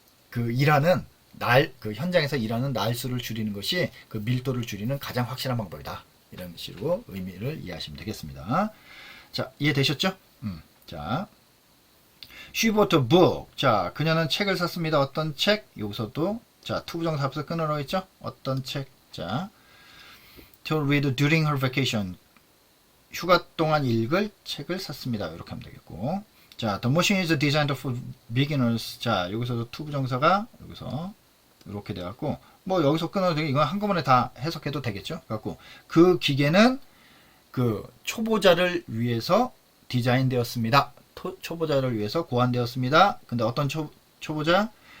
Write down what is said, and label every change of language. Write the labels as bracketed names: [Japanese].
[Korean] 그 일하는 그 현장에서 일하는 날수를 줄이는 것이 그 밀도를 줄이는 가장 확실한 방법이다. 이런 식으로 의미를 이해하시면 되겠습니다. 자, 이해되셨죠? 자, [English] she bought a book. [Korean] 자, 그녀는 책을 샀습니다. 어떤 책? 여기서도 자, 투부정사 앞에서 끊으라고 했죠? 어떤 책? 자, [English] to read during her vacation. [Korean] 휴가 동안 읽을 책을 샀습니다. 이렇게 하면 되겠고. 자, [English] the machine is designed for beginners. [Korean] 자, 여기서도 투부정사가 여기서 이렇게 돼갖고 뭐 여기서 끊어도 되고 이건 한꺼번에 다 해석해도 되겠죠. 갖고 그 기계는 그 초보자를 위해서 디자인되었습니다. 초보자를 위해서 고안되었습니다. 근데 어떤 초보자?